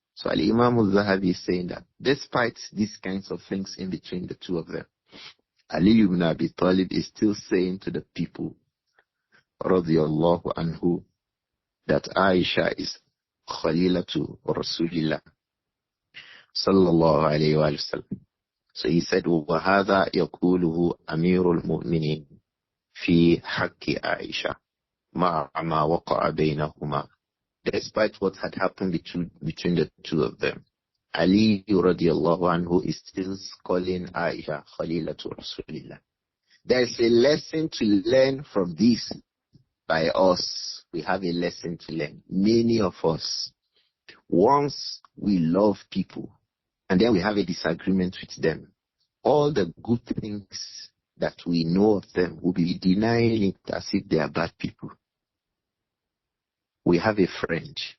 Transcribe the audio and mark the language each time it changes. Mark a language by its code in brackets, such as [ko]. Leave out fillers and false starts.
[en] So Imām Adh-Dhahabi is saying that despite these kinds of things in between the two of them, Ali ibn Abi Talib is still saying to the people, radiyallahu anhu, that A'ishah is Khalilatu Rasulillah sallallahu alayhi wa sallam. So he said, [ar] وَهَذَا يَقُولُهُ أَمِيرُ الْمُؤْمِنِينَ فِي حَقِّ عَائِشَةَ مَعَ مَا وَقَعَ بَيْنَهُمَا. [en] Despite what had happened between the two of them, Ali radiallahu anhu is still calling Aisha Khalilatu Rasulillah. There is a lesson to learn from this by us. We have a lesson to learn. Many of us, once we love people and then we have a disagreement with them, all the good things that we know of them will be denying it as if they are bad people. We have a friend.